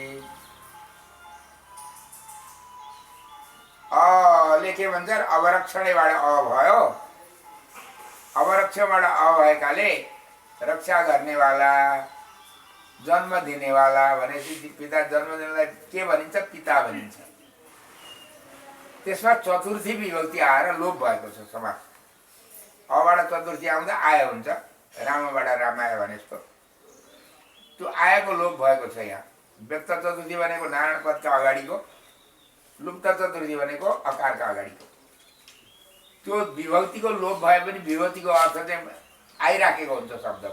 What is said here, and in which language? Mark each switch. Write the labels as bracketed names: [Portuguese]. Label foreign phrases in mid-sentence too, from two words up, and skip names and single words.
[Nepali] ले के भन्छ? अवरक्षणेबाट अ भयो। अवरक्षणबाट अ भएकाले रक्षा गर्नेवाला, जन्म दिनेवाला भनेपछि पिता, जन्म दिनेलाई के भनिन्छ? पिता भनिन्छ। त्यसमा चतुर्थी विभक्ति आएर लोप भएको छ समास। अबाट चतुर्थी आउँदा आय हुन्छ, रामबाट रामाय भने जस्तो। त्यो आयको लोप भएको छ यहाँ। व्यक्त चतुर्थी भनेको नारायण पदका अगाडिको, लुप्त चतुर्थी भनेको अकारका अगाडिको। त्यो विभक्तिको लोप भए पनि विभक्तिको अर्थ चाहिँ आइराखेको हुन्छ शब्दमा।